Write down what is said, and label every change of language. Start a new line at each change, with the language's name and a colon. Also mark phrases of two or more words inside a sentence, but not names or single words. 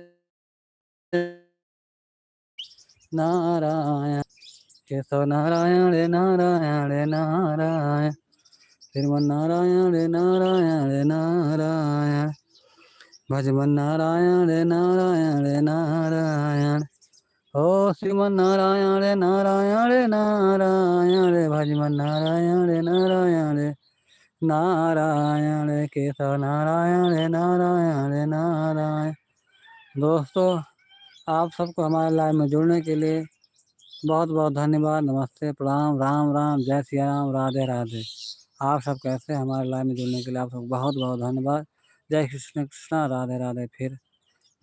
Hindi: नारायण केशव नारायण नारायण नारायण श्रीमन नारायण नारायण नारायण भजमन नारायण नारायण नारायण ओ श्रीमन नारायण नारायण नारायण भजमन नारायण नारायण नारायण केशव नारायण नारायण नारायण। दोस्तों आप सबको हमारे लाइव में जुड़ने के लिए बहुत बहुत धन्यवाद। नमस्ते प्रणाम, राम राम, जय सिया राम, राधे राधे। आप सब कैसे हमारे लाइव में जुड़ने के लिए आप सबको बहुत बहुत धन्यवाद। जय कृष्ण कृष्णा, राधे राधे।